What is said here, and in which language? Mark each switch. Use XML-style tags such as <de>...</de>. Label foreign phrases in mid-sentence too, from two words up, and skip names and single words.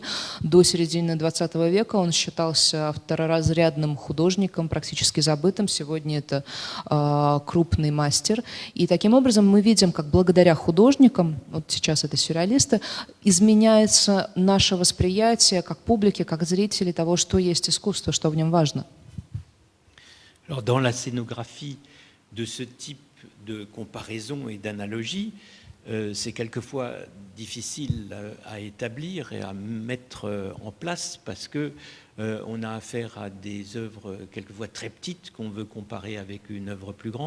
<ru>До середины 20 века он считался второразрядным художником, практически забытым. Сегодня это крупный мастер. И таким образом мы видим, как благодаря художникам, вот сейчас это сюрреалисты, изменяется наше восприятие как публики, как зрителей того, что есть искусство, что в нем важно.</ru> <fr>Alors, dans la scénographie de ce type de comparaison et d'analogie, c'est quelquefois difficile à établir et à mettre en place parce que on a affaire à des œuvres quelquefois très petites qu'on veut comparer avec une œuvre plus grande.</fr>